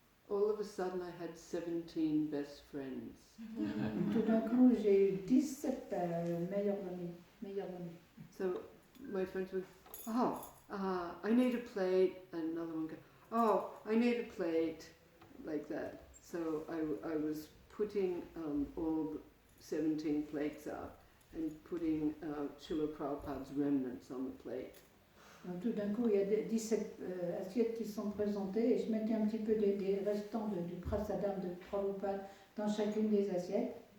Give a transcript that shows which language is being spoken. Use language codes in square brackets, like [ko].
[en] All of a sudden I had 17 best friends. [fr] Tout d'un coup, j'ai eu 17 meilleurs amis. [en] So my friends would, I need a plate, and another one go, I need a plate, like that. So I was putting all the 17 plates out and putting Srila Prabhupada's remnants on the plate. [fr] Donc tout d'un coup, il y a 17 assiettes qui sont présentées et je mettais un petit peu des restants du prasadam de Prabhupada dans chacune des assiettes.